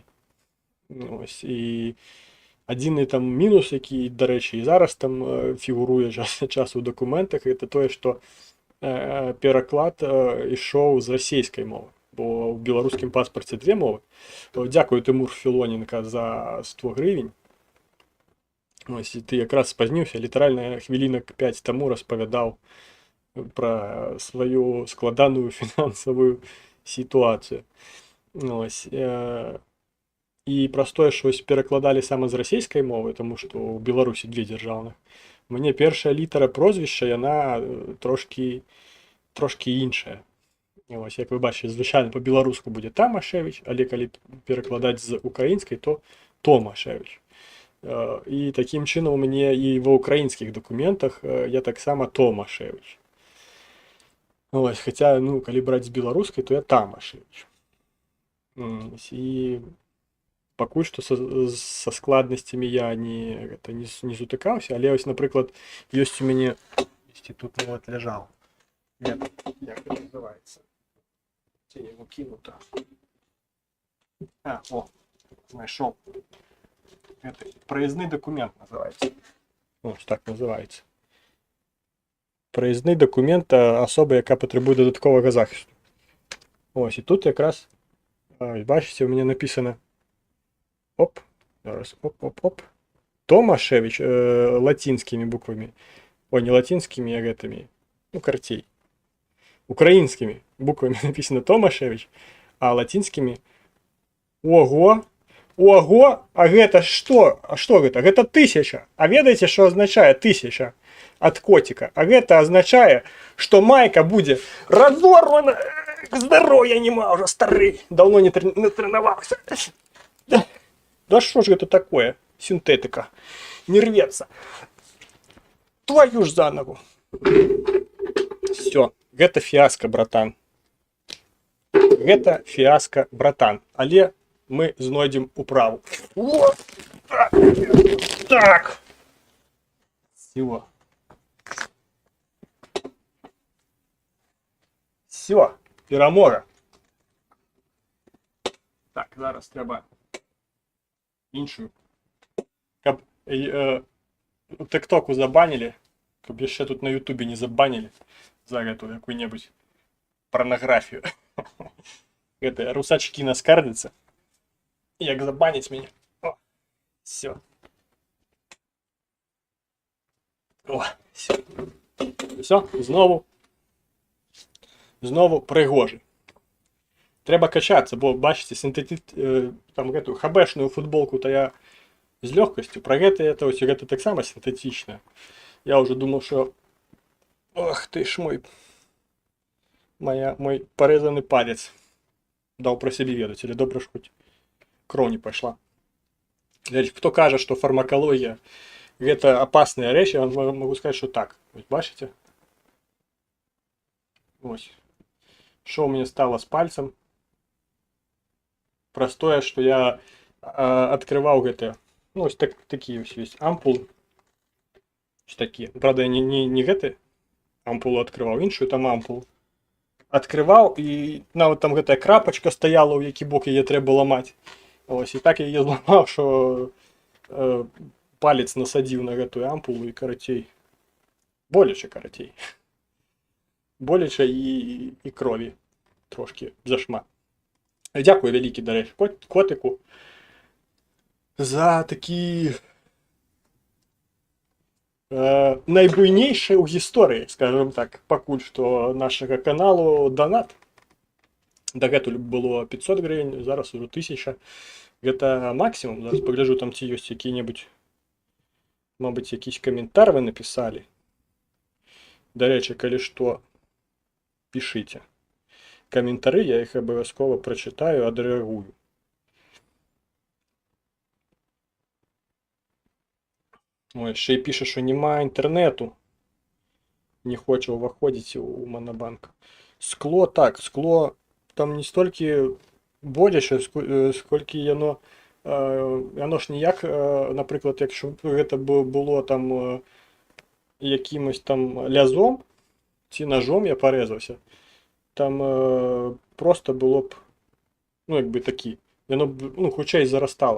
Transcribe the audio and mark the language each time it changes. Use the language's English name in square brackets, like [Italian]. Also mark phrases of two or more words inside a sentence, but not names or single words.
[Belarusian] Ось, і адзіны там мінус, які, дарэчы, і зараз там фігуруе часу ў дакументах, гэта тое, што пераклад ішоў з расійскай мовы, бо ў беларускім паспарце две мовы. Дзякую, [Ukrainian] Тимур Філоненко, за 100 гривень. Ось, і ти якраз [Belarusian] спазніўся, літаральна хвілінак 5 таму распавядаў пра сваю складаную фінансавую сітуацыю. Ось, і праз тое, што перакладалі сама з расійскай мовы, таму што ў Беларусі две дзяржаўных, мне першая літара прозвішча, яна трошкі іншая. Ось, як вы бачыце, звычайна па-беларуску будзе Тамашевіч, але калі перакладаць з украінскай, то Томашевіч. [Ukrainian] І таким чином у мене і в українських документах я так само Томашевич. Ось, хоча, ну, коли брати з білоруської, то я Тамашевич. І пакуль што са складнасцямі я не сутыкаўся, але ось, напрыклад, ёсць у мяне тут вот ляжаў. [Russian] Як это называется? Ці его кинуто. [Belarusian] О, знайшоў. [Russian] Это проездный документ называется. Ось так называется. [Ukrainian] Проездний документ особи, яка потребує додаткового захисту. Ось, і тут якраз, бачите, у мене написано оп, зараз, оп. [Russian] Томашевич латинскими буквами. Ой, не латинскими, а этими, ну, картей. Украинскими буквами написано Томашевич, а латинскими Ого! [Belarusian] Ого! А гэта что? А что гэта? Гэта 1000. А ведаеце, [Russian] что означает 1000 от котика? А гэта означает, что майка будет разорвана. Здоровья нема, уже старый. Давно не тренировался. Да что же это такое? Синтетика. Не рвется. Твою ж за ногу. Все. Гэта фиаско, братан. Гэта фиаско, братан. [Belarusian] Але мы знойдем управу. [Russian] Вот так. Так. Все. [Ukrainian] Все. Перемога. Так, зараз треба іншую. [Belarusian] Каб тиктоку забанили, [Russian] каб ще тут на ютубе не забанили за эту какую-нибудь порнографию. Это русачки наскардятся. Як забанить меня. О, все. О, все. Все, [Ukrainian] знову пригожий. Треба качатися, бо, бачите, там [Russian] эту хабешную футболку-то я з легкостью. Про это ось это [Ukrainian] так само синтетично. [Russian] Я уже думал, что ох ты ж мой порезанный палец дал про себе ведать. Или добре ж хоть кровь не пошла. Кто кажет, что фармакология это опасная речь, я вам могу сказать, что так. [Ukrainian] Ось, бачите? Ось. [Russian] Что у меня стало с пальцем? Простое, что я открывал это. Ну, ось такие есть ампулы. Ось такие. Правда, я не это ампулу открывал, [Ukrainian] іншую там ампулу. [Russian] Открывал, и вот там эта крапочка стояла, [Ukrainian] у який бок її треба ламати. Ось, і так я її зламав, що палець насадив [Russian] на эту ампулу [Ukrainian] і коротей. Боляче коротей. Боляче і крові трошки зашмат. Дякую велике, до речі, котику за такі найбуйнейший у історії, скажімо так, пакуль що нашого каналу донат. [Belarusian] Дагэтуль было 500 гривень, зараз уже 1000. Гэта максимум. Зараз погляджу, там ці ёсць які-небудзь, мабыць, якісь каментар вы написали. [Ukrainian] До речі, [Belarusian] калі што, [Ukrainian] пишите. Коментары, я их обов'язково прочитаю, отреагую. Ой, ще й пише, що немає інтернету. Не хоче виходити у Монобанк. Скло, так, скло там не стільки боляче, скільки воно ж ніяк, наприклад, якщо б це було там якимось там лязом, чи ножом я порезався, там просто було б, ну, якби такі, воно б, ну, хоча й заростало.